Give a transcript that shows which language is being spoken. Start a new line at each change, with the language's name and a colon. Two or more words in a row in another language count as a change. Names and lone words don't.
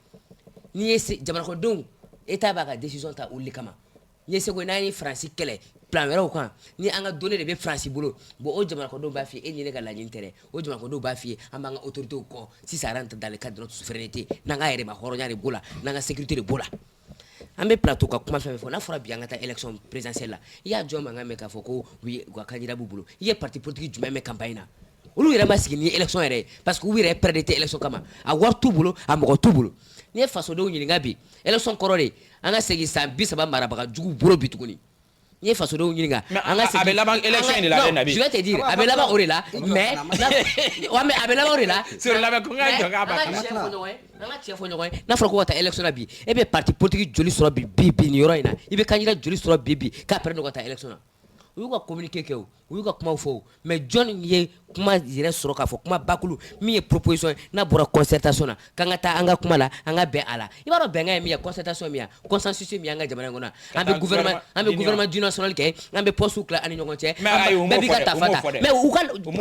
Bambara: n'i ye jamanakɔnɔdenw État b'a ka décision ta olu de kama n'i ye seko n'an ye Faransi kɛlɛ plan wɛrɛw kan ni an ka données de bɛ Faransi bolo bon o jamanakɔnɔdenw b'a f'i ye e ni ne ka laɲini tɛ dɛ o jamanakɔnɔdenw b'a f'i ye an b'an ka autorités kɔ
French: si ça rentre dans le cadre de notre souveraineté
Bambara: n'an ka yɛrɛma hɔrɔnya de b'o la n'an ka sécurité de b'o la an bɛ plateau ka kuma fɛn fɛn fɔ n'a fɔra bi an ka taa
French: élection présidentielle
Bambara: la i y'a jɔn mankan mɛn k'a fɔ ko u ka candidat b'u bolo i ye
French: parti politique
Bambara: jumɛn mɛn campagne na olu yɛrɛ ma sigi ni élection yɛrɛ
French: parce que
Bambara: u yɛrɛ prêt tɛ élection kama a wari t'u bolo a mɔgɔ t'u bolo ni ye fasodenw ɲininka bi élection kɔrɔ de an ka segin san 30 marabaga jugu bolo bi tuguni ni ye fasodenw ɲininka an ka segin a bɛ laban élection de la dɛ Nabi
French: je vais te dire
Bambara: a bɛ laban o de la mais a bɛ laban o de la sur labɛn ko n ka jɔ k'a ba an ka tiɲɛ fɔ ɲɔgɔn ye n'a fɔra ko ka taa élection na bi e bɛ
French: parti politique
Bambara: joli sɔrɔ bi nin yɔrɔ in na i bɛ candidat joli sɔrɔ bi k'a pɛrɛn ka taa élection na u y'u ka communiqué kɛ o u y'u ka kumaw fɔ o mais jɔn ye kuma yɛrɛ sɔrɔ k'a fɔ kuma bakulu min ye proposition ye n'a bɔra concertation na k'an ka taa an ka kuma la an ka bɛn a la i b'a dɔn bɛnkan ye min ye concertation ye min ye consensus ye min ye an ka jamana in kɔnɔ an bɛ
French: gouvernement du national
Bambara: kɛ an bɛ poste tila an ni ɲɔgɔn cɛ bɛɛ b'i ka tafa ta mais u ka